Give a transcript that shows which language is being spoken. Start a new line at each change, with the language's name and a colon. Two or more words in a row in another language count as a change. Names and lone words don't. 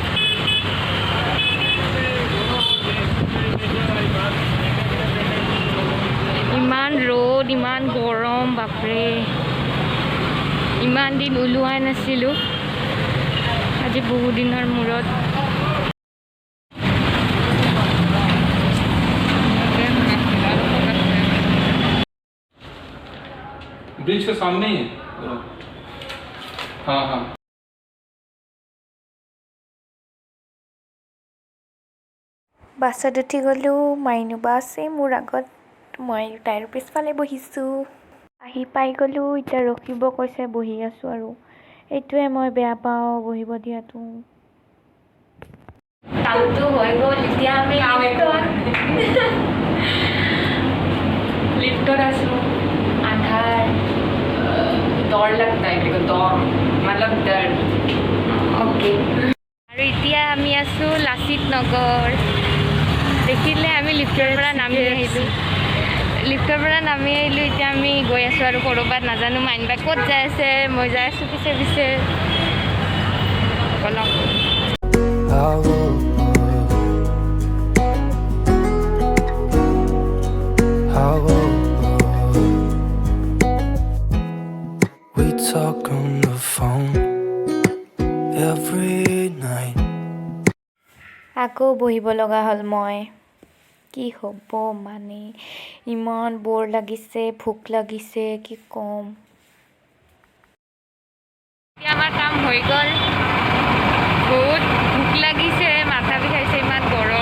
Assamese: ইমান ৰ'দ, ইমান গৰম, বাপৰে। ইমান দিন ওলোৱা নাছিলোঁ, আজি বহুত দিনৰ মূৰত।
Hindi: ब्रिज के सामने ही है। हाँ हाँ
Assamese: বাছত উঠি গ'লোঁ, মাইনুবা আছে মোৰ আগত, মই তাইৰ পিছফালে বহিছোঁ। আহি পাই গ'লোঁ, এতিয়া ৰখিব কৈছে, বহি আছোঁ আৰু। এইটোৱে মই বেয়া পাওঁ, বহিব দিয়াটো। কামটো হৈ গ'ল, এতিয়া আমি লিফ্টত আছোঁ।
Hindi: আন্ধাৰ, डर लगता है, देखो डर मतलब डर।
English: okay,
Assamese: আৰু এতিয়া আমি আছোঁ লাচিত নগৰ। দেখিলে আমি লিফ্টৰ পৰা নামি আহিলোঁ, এতিয়া আমি গৈ আছোঁ আৰু ক'ৰবাত, নাজানো মাইনুবাই ক'ত যাই আছে, মই যাই আছোঁ পিছে পিছে। বলক,
English: talk on the phone every night.
Assamese: আকৌ বহিব লগা হ'ল মই। কি হ'ব মানে, ইমান বৰ লাগিছে, ভোক লাগিছে, কি ক'ম। এতিয়া আমাৰ কাম হৈ গ'ল, বহুত ভোক লাগিছে, মাথা বিষাইছে, ইমান গৰম।